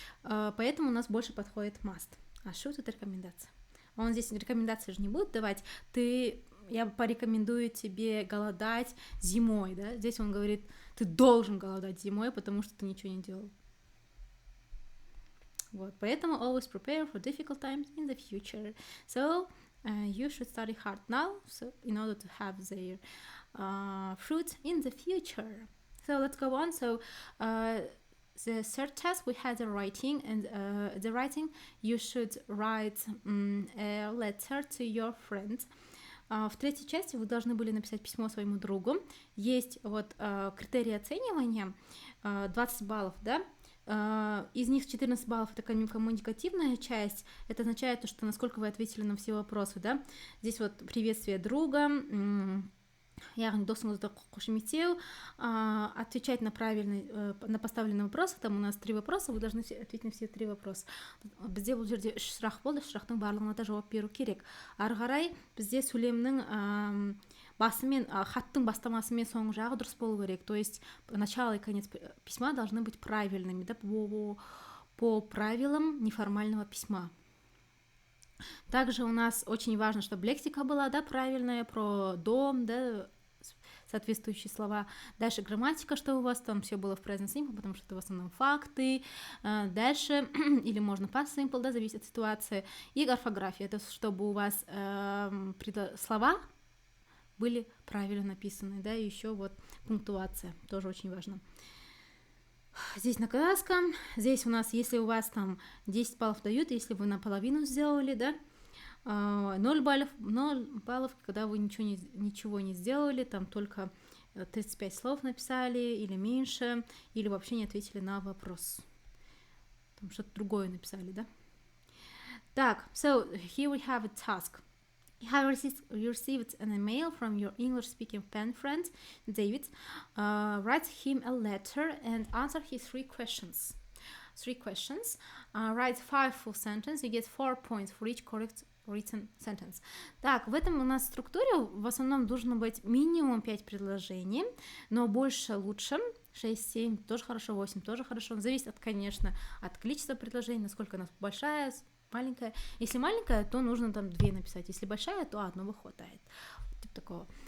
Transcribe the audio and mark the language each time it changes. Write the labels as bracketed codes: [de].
[ru] Поэтому у нас больше подходит must. А should это рекомендация. Он здесь рекомендации же не будет давать. Я порекомендую тебе голодать зимой, да? Здесь он говорит, ты должен голодать зимой, потому что ты ничего не делал. Вот. Поэтому [en] always prepare for difficult times in the future. So you should study hard now, so in order to have their fruit in the future. So let's go on. So the third task we had the writing, and the writing you should write a letter to your friend. [ru] В третьей части вы должны были написать письмо своему другу. Есть вот критерии оценивания, 20 баллов, да? Из них 14 баллов это коммуникативная часть. Это означает, что насколько вы ответили на все вопросы, да? Здесь вот приветствие друга, [kk] яғни досыңызды қошеметтеу, [ru] отвечать на правильный, на поставленный вопрос. Там у нас 3 вопроса, вы должны ответить на все 3 вопроса. [kk] Бізде бұл жерде 3 сұрақ болды, 3 сұрақтың барлығына да жауап беру керек. Ары қарай бізде сөйлемнің басымен, хаттың бастамасы мен соңғы жағы дұрыс болу керек. [ru] То есть начало и конец письма должны быть правильными, да, по правилам неформального письма. Также у нас очень важно, чтобы лексика была, да, правильная, про дом, да, соответствующие слова. Дальше грамматика, чтобы у вас там все было в present simple, потому что это в основном факты. Дальше, или можно past simple, да, зависит от ситуации. И орфография, это чтобы у вас слова были правильно написаны, да, и еще вот пунктуация, тоже очень важно. Здесь наказка, здесь у нас, если у вас там 10 баллов дают, если вы наполовину сделали, да, 0 баллов, когда вы ничего не сделали, там только 35 слов написали или меньше, или вообще не ответили на вопрос, там что-то другое написали, да. Так, [en] so here we have a task. You have received an email from your English-speaking pen friend, David. Write him a letter and answer his 3 questions. 3 questions. Write 5 full sentences. You get 4 points for each correct written sentence. [ru] Так, в этом у нас структуре в основном должно быть минимум 5 предложений, но больше лучше. 6, 7 тоже хорошо, 8 тоже хорошо. Зависит, конечно, от количества предложений, насколько она большая, маленькая. Если маленькая, то нужно там 2 написать. Если большая, то одного хватает. Типа такого.